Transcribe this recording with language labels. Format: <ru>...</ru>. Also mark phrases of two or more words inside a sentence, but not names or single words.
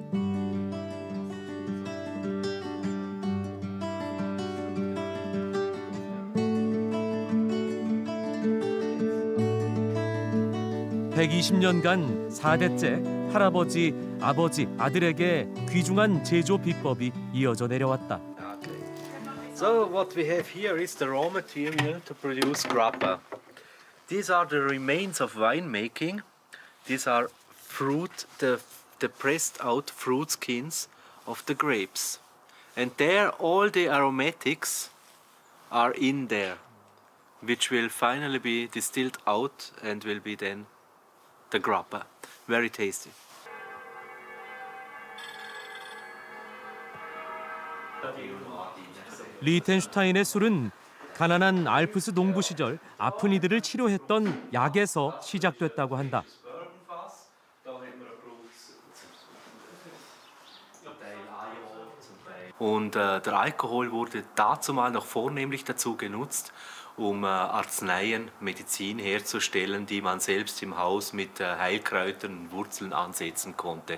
<ko>(120년간) 4대째 할아버지, 아버지, 아들에게 귀중한 제조 비법이 이어져 내려왔다.</ko> <en>So what we have here is the raw material to produce grappa. These are the remains of winemaking. These are fruit, the pressed out fruit skins of the grapes. And there all the aromatics are in there, which will finally be distilled out and will be then the grappa. Very tasty.</en> <ko>리텐슈타인의 술은 가난한 알프스 농부 시절 아픈 이들을 치료했던 약에서 시작됐다고 한다.</ko> <de>Und der Alkohol wurde dazumal noch vornehmlich dazu genutzt, um Arzneien, Medizin herzustellen, die man selbst im Haus mit Heilkräutern und Wurzeln ansetzen konnte.</de>